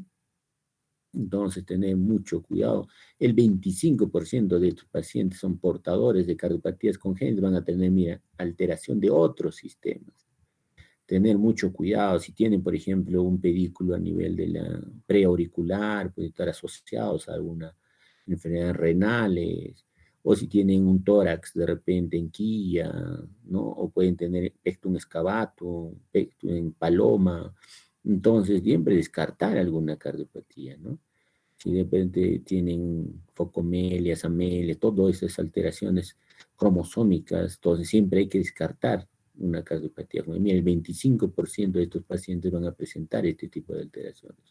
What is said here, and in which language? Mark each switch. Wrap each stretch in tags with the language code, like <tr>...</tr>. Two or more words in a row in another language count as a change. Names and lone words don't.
<es>Entonces, tener mucho cuidado. El 25% de estos pacientes son portadores de cardiopatías congénitas, van a tener, mira, alteración de otros sistemas. Tener mucho cuidado. Si tienen, por ejemplo, un pedículo a nivel de la preauricular, puede estar asociados a alguna enfermedad renales, o si tienen un tórax de repente en quilla, ¿no? O pueden tener</es> <la>pectum excavatum,</la> <es>pectum en paloma. Entonces, siempre descartar alguna cardiopatía, ¿no? Si de repente tienen focomelias, amelias, todas esas alteraciones cromosómicas, entonces siempre hay que descartar una cardiopatía. Mira, el 25% de estos pacientes van a presentar este tipo de alteraciones.</es>